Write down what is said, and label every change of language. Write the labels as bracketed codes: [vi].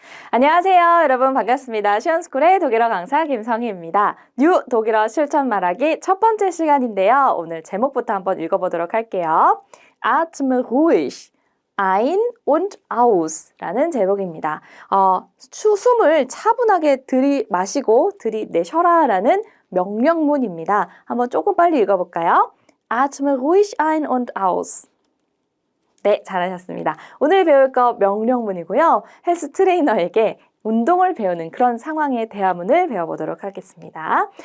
[ko] 안녕하세요, 여러분 반갑습니다. 시원스쿨의 독일어 강사 김성희입니다. 뉴 독일어 실천 말하기 첫 번째 시간인데요. 오늘 제목부터 한번 읽어보도록 할게요. [de] Atme ruhig ein und aus [ko] 라는 제목입니다. 숨을 차분하게 들이마시고 들이내셔라 라는 명령문입니다. 한번 조금 빨리 읽어볼까요? [de] Atme ruhig ein und aus. [ko] 네, 잘하셨습니다. 오늘 배울 거 명령문이고요. 헬스 트레이너에게 운동을 배우는 그런 상황의 대화문을 배워보도록 하겠습니다.